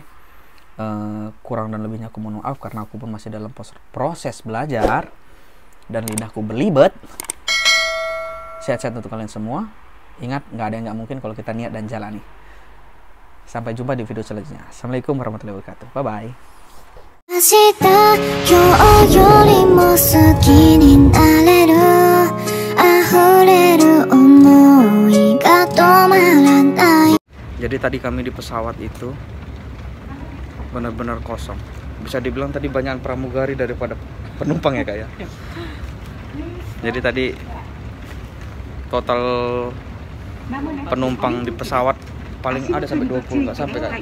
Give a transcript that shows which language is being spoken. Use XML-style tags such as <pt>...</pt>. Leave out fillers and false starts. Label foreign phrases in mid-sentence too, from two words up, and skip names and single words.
<id>Kurang dan lebihnya aku mohon maaf karena aku pun masih dalam proses belajar dan lidahku belibet. Sehat-sehat untuk kalian semua. Ingat, nggak ada yang nggak mungkin kalau kita niat dan jalani. Sampai jumpa di video selanjutnya.</id> <ar>السلام عليكم ورحمة الله وبركاته.</ar> <en>Bye bye.</en> <ja>明日今日よりも好きになれる溢れる想いが止まらない</ja> <id>Jadi tadi kami di pesawat itu benar-benar kosong. Bisa dibilang tadi banyak pramugari daripada penumpang ya kak ya. Jadi tadi total penumpang di pesawat paling ada sampai 20, nggak sampai kak.</id>